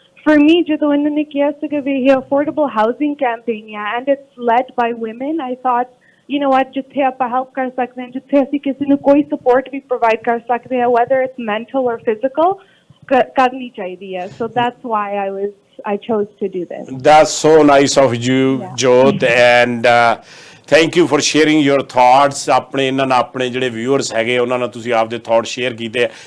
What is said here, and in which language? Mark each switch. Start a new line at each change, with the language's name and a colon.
English: for me
Punjabi: ਜਦੋਂ ਇਹਨਾਂ ਨੇ ਕਿਹਾ ਸੀਗਾ ਵੀ ਇਹ
English: affordable housing campaign
Punjabi: ਆ
English: and it's led by women I thought you know what
Punjabi: ਜਿੱਥੇ ਆਪਾਂ
English: help
Punjabi: ਕਰ ਸਕਦੇ ਹਾਂ ਜਿੱਥੇ ਅਸੀਂ ਕਿਸੇ ਨੂੰ ਕੋਈ
English: support
Punjabi: ਵੀ
English: provide
Punjabi: ਕਰ ਸਕਦੇ ਹਾਂ
English: whether it's mental or physical
Punjabi: ਕਰਨੀ ਚਾਹੀਦੀ ਹੈ
English: so that's why I chose to do this. That's so nice of you, Jyot, and thank you for sharing your thoughts.
Punjabi: ਆਪਣੇ ਇਹਨਾਂ ਨਾਲ ਆਪਣੇ ਜਿਹੜੇ viewers ਹੈਗੇ ਉਹਨਾਂ ਨਾਲ ਤੁਸੀਂ ਆਪਦੇ thoughts share ਕੀਤੇ.